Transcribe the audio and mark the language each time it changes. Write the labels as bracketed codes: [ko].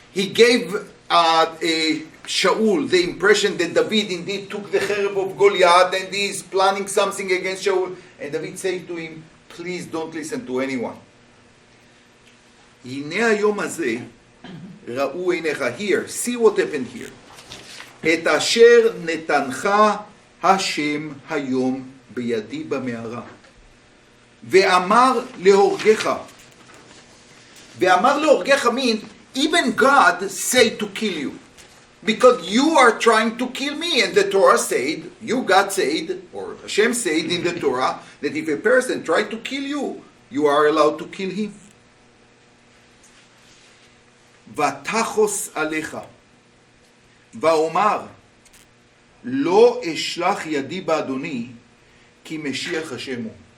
[en] He gave Shaul the impression that David indeed took the cherub of Goliath and he is planning something against Shaul. And David said to him, please don't listen to anyone. [he] הנה היום הזה ראו עיניך. [en] Here, see what happened here. [he] את אשר נתנך השם היום בידי במערה. ואמר להורגך. ואמר להורגך [en] means even God said to kill you. Because you are trying to kill me. And the Torah said, God said, or Hashem said in the Torah, that if a person tried to kill you, you are allowed to kill him. [he] ותחוס עליך, ואומר, לא אשלח ידי באדוני, כי משיח השם הוא.